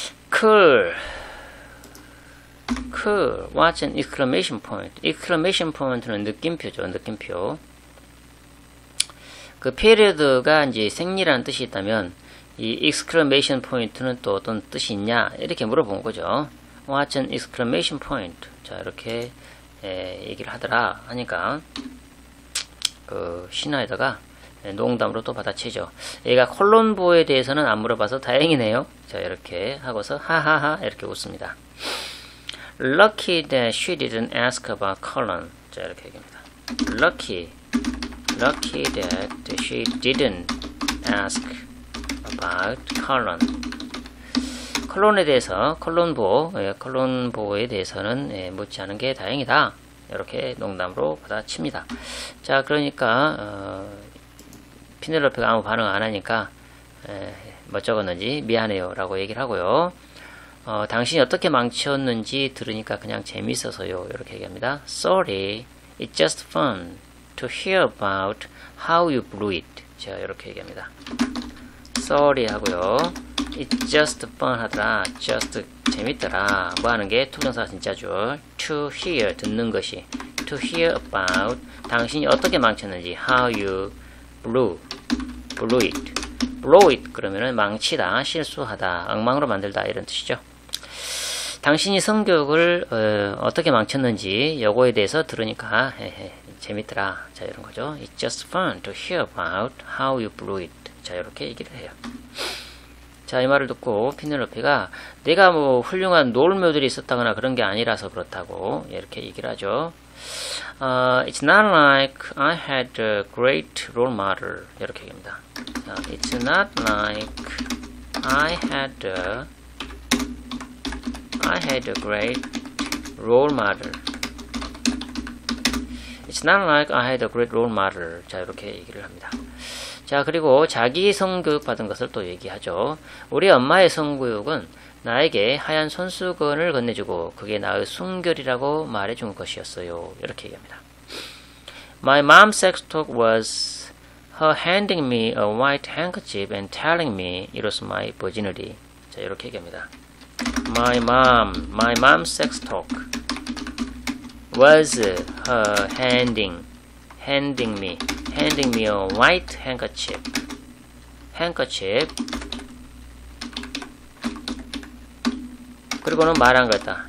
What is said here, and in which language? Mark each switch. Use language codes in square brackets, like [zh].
[en] cool what's an exclamation point [ko] exclamation point는 느낌표죠 느낌표 그 period가 이제 생리라는 뜻이 있다면 이 exclamation point는 또 어떤 뜻이 있냐 이렇게 물어본 거죠 [en] what's an exclamation point [ko] 자 이렇게 얘기를 하더라 하니까 그 시나이더가 농담으로 또 받아치죠. 얘가 콜론보에 대해서는 안 물어봐서 다행이네요. 자 이렇게 하고서 하하하 이렇게 웃습니다. [en] Lucky that she didn't ask about Colon. [ko] 자 이렇게 얘기합니다. [en] Lucky that she didn't ask about Colon. [ko] 콜론에 대해서 콜론보에 대해서는 묻지 않은 게 다행이다. 이렇게 농담으로 받아칩니다. 자 그러니까 피넬로페가 아무 반응 안 하니까 뭐 적었는지 미안해요 라고 얘기를 하고요. 당신이 어떻게 망쳤는지 들으니까 그냥 재밌어서요 이렇게 얘기합니다. [en] Sorry, it's just fun to hear about how you blew it. [ko] 자 이렇게 얘기합니다. Sorry 하고요. [en] It's just fun [ko] 하더라. just 재밌더라. 뭐 하는 게 투정사가 진짜죠. To hear 듣는 것이 [en] to hear about [ko] 당신이 어떻게 망쳤는지 [en] how you blow it [ko] 그러면은 망치다 실수하다 엉망으로 만들다 이런 뜻이죠. 당신이 성격을 어떻게 망쳤는지 요거에 대해서 들으니까 재밌더라 자 이런 거죠. [en] It's just fun to hear about how you blew it [ko] 자 이렇게 얘기를 해요. 자 이 말을 듣고 피넬로페가 내가 뭐 훌륭한 놀묘들이 있었다거나 그런 게 아니라서 그렇다고 이렇게 얘기를 하죠. [en] It's not like I had a great role model [ko] 이렇게 얘기합니다. [en] It's not like I had a great role model. It's not like I had a great role model. [ko] 자 이렇게 얘기를 합니다. 자 그리고 자기 성교육 받은 것을 또 얘기하죠. 우리 엄마의 성교육은 나에게 하얀 손수건을 건네주고 그게 나의 순결이라고 말해준 것이었어요. 이렇게 얘기합니다. [en] My mom's sex talk was her handing me a white handkerchief and telling me it was my virginity. [ko] 자 이렇게 얘기합니다. [en] My mom's sex talk was her handing me a white handkerchief [ko] 그리고는 말한 거다.